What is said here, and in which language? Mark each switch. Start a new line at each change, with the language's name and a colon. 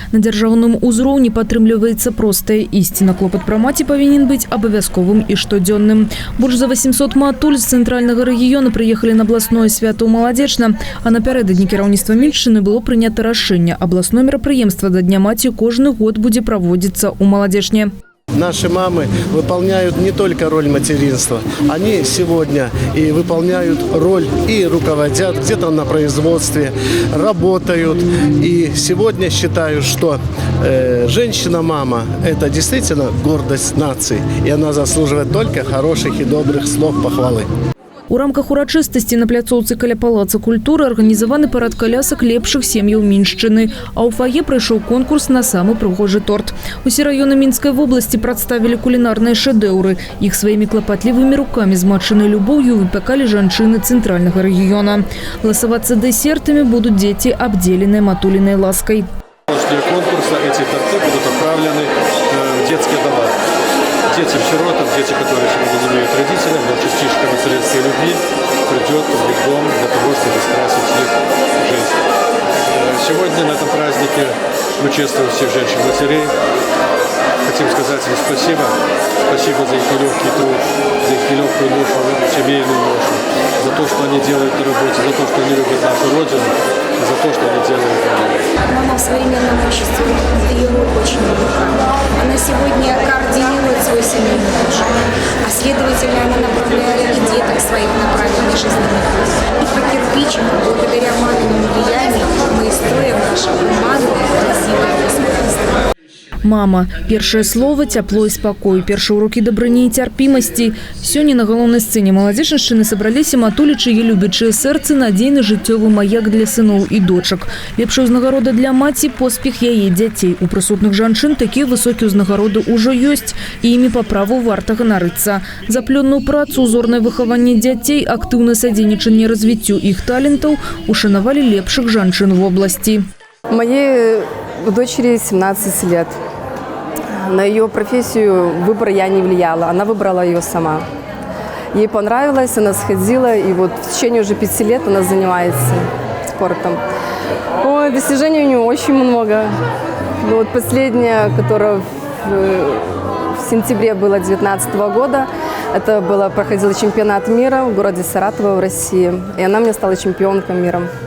Belarusian: На дзяржаўным узроўні падтрымліваецца простая ісціна. Клопат пра маці павінен быць абавязковым і штодзённым. Больш за 800 матуль з цэнтральнага рэгіёна прыехалі на абласное свята ў Маладзечна, а напярэдадні кіраўніцтва меншчыны было прынята рашэнне. Абласное мерапрыемства да Дня маці кожны год будзе праводзіцца ў Маладзечне.
Russian: Наши мамы выполняют не только роль материнства, они сегодня и выполняют роль и руководят где-то на производстве, работают. И сегодня считаю, что женщина-мама – это действительно гордость нации, и она заслуживает только хороших и добрых слов похвалы.
Belarusian: У рамках урачыстасці на пляцоўцы каля Палаца культуры арганізаваны парад калясак лепшых сем'яў Міншчыны, а ў фае прайшоў конкурс на самы прыгожы торт. Усе раёны Мінскай вобласці прадставілі кулінарныя шэдэўры. Іх сваімі клапатлівымі рукамі з матчынай любоўю выпякалі жанчыны цэнтральнага рэгіёна. Ласавацца дэсертамі будуць дзеці, абдзеленыя матулінай ласкай.
Russian: После конкурса эти торты будут отправлены в детские дома. Детям-сиротам, дети, которые сегодня не имеют родителей, но частичка материнской любви придет в их дом для того, чтобы скрасить их жизнь. Сегодня на этом празднике мы чествуем всех женщин-матерей. Хотим сказать им спасибо. Спасибо за их нелегкий труд, за их нелегкую ношу, семейную ношу, за то, что они делают на работе, за то, что они любят нашу Родину, за то, что они делают на мире. Мама в современном обществе, ее роль очень велика. Она сегодня координирует свой семейный бюджет, а следовательно, она направляет и деток своих на правильный жизненный путь. И по кирпичику, благодаря маминому влиянию, мы строим наше гуманное, красивое государство.
Belarusian: Мама. Першае слово, цяпло і спакой. Першыя урокі дабрыні і цярпімасці. Сёння на галоўнай сцэне Маладзечншчыны сабраліся матулі, чые любячыя сэрцы, надзейны жыццёвы маяк для сыноў і дочак. Лепшая ўзнагарода для маці – поспех яе дзяцей. У прысутных жанчын такія высокія ўзнагароды ўжо ёсць, і імі па праву варта ганарыцца. За плённую працу, узорнае выхаванне дзяцей, актыўнае садзейнічанне развіццю іх талентаў ушанавалі лепшых жанчын вобласці.
Russian: Моей дочери 17 лет. На ее профессию выбор я не влияла, она выбрала ее сама. Ей понравилось, она сходила, и вот в течение уже 5 лет она занимается спортом. Ой, достижений у нее очень много. Но вот последнее, которое в сентябре было 2019 года, это проходил чемпионат мира в городе Саратово в России, и она мне стала чемпионкой мира.